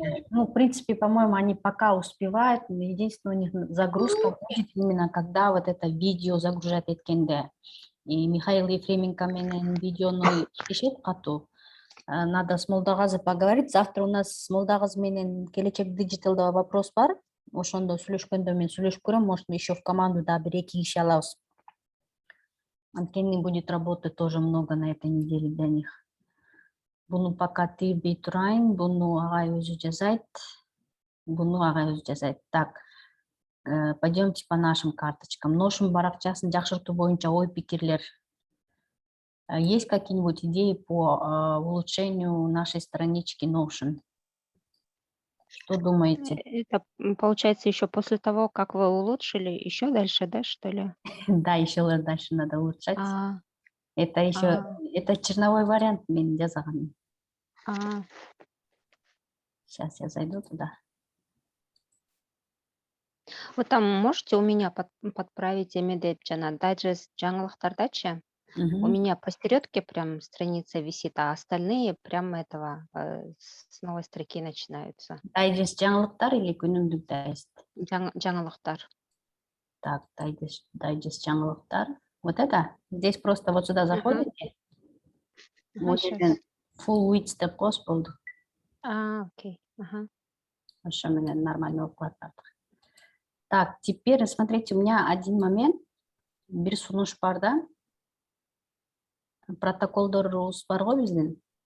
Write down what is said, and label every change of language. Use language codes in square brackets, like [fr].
[ru] Ну, в принципе, по-моему, они пока успевают, но единственное, у них загрузка будет именно когда вот это видео загружать [ky] эткенде. И Михаил Ефременко менен видеону ишет катуу. [ru] Надо с Молдогазы поговорить. Завтра у нас с Молдогазы [ky] менен Келечек Диджиталда [ru] вопрос [ky] бар. Ошондо сүйлөшкөндө мен сүйлөшүп көрөм, [ru] может, еще в команду [ky] да бир эки киши алабыз. Анткени [ru] будет работы тоже много на этой неделе для них. [ky] Буну пока тийбей турайын, буну агай өзү жазайт. Буну агай өзү жазайт. [ru] Так, пойдемте по нашим карточкам. [ky] Notion баракчасын жакшыртуу боюнча ой-пикирлер. [ru] Есть какие-нибудь идеи по улучшению нашей странички Notion? Что думаете? Это получается еще после того, как вы улучшили, еще дальше, да, что ли? Да, еще дальше надо улучшать. А, Это еще, это черновой вариант [ky] мен жазган. [ru] Сейчас я зайду туда. Вы там можете у меня подправить [ky] эмеде жана дайджест жаңылыктардачы? [ru] У меня посередке прям страница висит, а остальные прям этого с новой строки начинаются. [ky] Дайджест жаңылыктар или күнүмдүк дайджест? Жаңылыктар. Так, дайджест жаңылыктар. [ru] Вот это? Здесь просто вот сюда заходите. Вот это full width [ky] деп кос болду. [ru] Окей. Хорошо, меня нормально укладывает. Так, теперь смотрите, у меня один момент. [ky] Бир сунуш бар да? Протоколдорубуз бар го биздин.